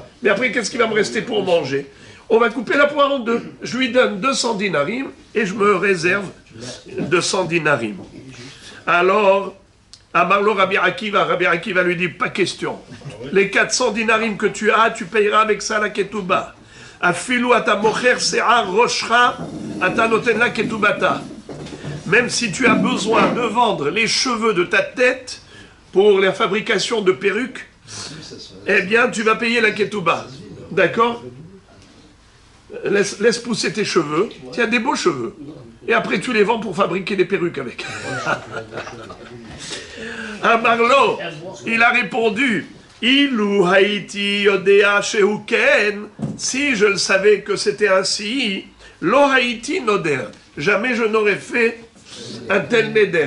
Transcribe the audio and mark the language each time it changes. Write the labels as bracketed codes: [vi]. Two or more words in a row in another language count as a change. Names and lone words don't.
[fr] Mais après, qu'est-ce qui va me rester pour manger? On va couper la poire en deux. Je lui donne 200 dinarim et je me réserve 200 dinarim. Alors... Amarlo Rabbi Akiva lui dit, pas question. Les 400 dinarim que tu as, tu payeras avec ça la ketouba. [he] אפילו אתה מוכר שער ראשך אתה נותן לה כתובתה. [fr] Même si tu as besoin de vendre les cheveux de ta tête pour la fabrication de perruques, eh bien tu vas payer la ketouba. D'accord? Laisse pousser tes cheveux. Tu as des beaux cheveux. Et après tu les vends pour fabriquer des perruques avec. Amarlo, il a répondu, [he] אילו הייתי יודע שכן, [fr] si je le savais que c'était ainsi, [he] לא הייתי נודר, [fr] jamais je n'aurais fait un tel neder.